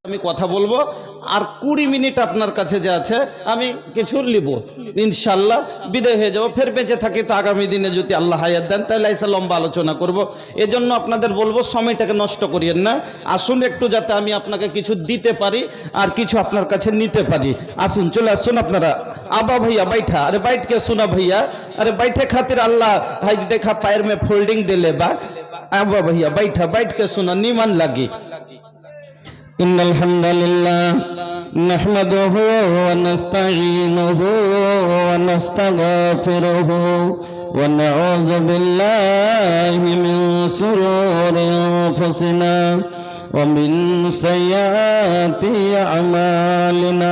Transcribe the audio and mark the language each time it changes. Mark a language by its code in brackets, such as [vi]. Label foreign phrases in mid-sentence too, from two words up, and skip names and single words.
[bn] আমি কথা বলবো আর 20 মিনিট আপনার কাছে যে আছে আমি কিছু লিব, ইনশাআল্লাহ বিদায় হয়ে যাবো। ফের বেঁচে থাকি তো আগামী দিনে যদি আল্লাহ হায়াত দেন তাহলে এসে লম্বা আলোচনা করব। এজন্য আপনাদের বলবো সময়টাকে নষ্ট করিয়েন না, আসুন একটু, যাতে আমি আপনাকে কিছু দিতে পারি আর কিছু আপনার কাছে নিতে পারি। আসুন, চলে আসুন আপনারা। [bho] आबा भैया बैठा, अरे बैठ के सुना भैया, अरे बैठे खातिर अल्लाह भाई देखा पैर में फोल्डिंग दे ले बा। आबा भैया बैठा, बैठ के सुना, नीमन लगी। [ar] إن الحمد لله نحمده ونستعينه ونستغفره ونعوذ بالله من شرور أنفسنا ومن سيئات أعمالنا.